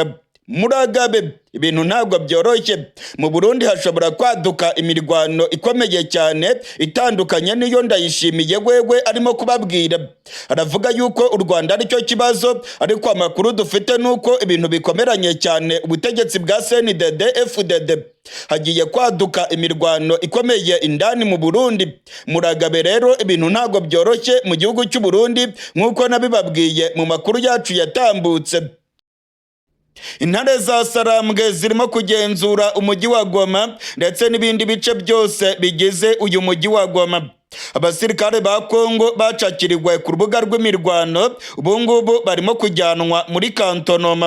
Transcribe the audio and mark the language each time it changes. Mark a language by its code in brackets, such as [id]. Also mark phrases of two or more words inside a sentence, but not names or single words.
[rw] Muragabe ibintu ntabwo byoroshye. Mu Burundi hashobora kwaduka imirwano ikomeye cyane itandukanye niyo Ndayishimiye wewe arimo kubabwira. Aravuga yuko u Rwanda aricyo kibazo, ariko amakuru dufite nuko ibintu bikomeranye cyane ubutegetsi bwa CNDD FDD. Hagiye kwaduka imirwano ikomeye indani mu Burundi. Muragabe rero ibintu ntabwo byoroshye mu gihugu cy'u Burundi nkuko nabibabwiye mu makuru yacu yatambutse. Intare za Sarambwe zirimo kugenzura umujyi wa Goma ndetse n'ibindi bice byose bigize uyu mujyi wa Goma. Abasirikare ba Kongo bacakiriwe ku rubuga rw'imirwano, ubu ngubu barimo kujyanwa muri kantonoma.